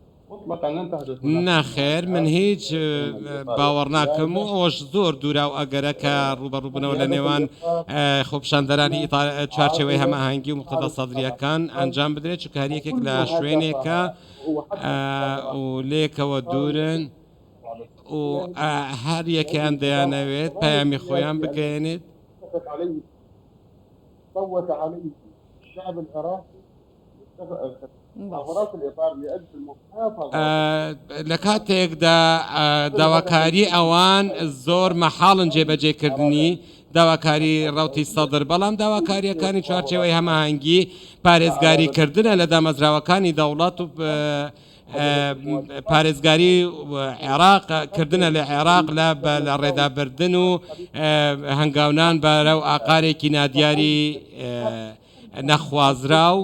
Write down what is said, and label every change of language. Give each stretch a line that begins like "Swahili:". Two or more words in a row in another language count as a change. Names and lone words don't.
Arabic: مطلقا لن تحدث
Central Kurdish: ناخێر من هیچ باوەڕ ناکەم و ئەوەش زۆر دوورا و ئەگەرە کە ڕوبەڕووبنەوە لە نێوان خۆپشاندەرانی چوارچێوەی هەماهەنگی و مقتەدا سەدرریەکان ئەنجام بدرێت چونکە هەر یەکێک لە شوێنێکە و لێکەوە دوورن و هەر یەکیان دەیانەوێت پەیامی خۆیان بگەێنێت
Arabic: صوت عليه الشعب العراقي ثغرات الاطار لاجل المحافظه
Central Kurdish: لە کاتێکدا داواکاری ئەوان زۆر مەحاڵن جێبەجێکردنی داواکاری ڕوتی سەدر بەڵام داواکاریەکانی چوارچێوەی هەماهەنگی پارێزگاریکردنە لە دامەزراوەکانی دەوڵات و پارێزگاری عێراقکردنە لە عێراق لە ڕێدابردن و هەنگاونان بەرە و ئاقارێکی نادیاری نەخوازرا و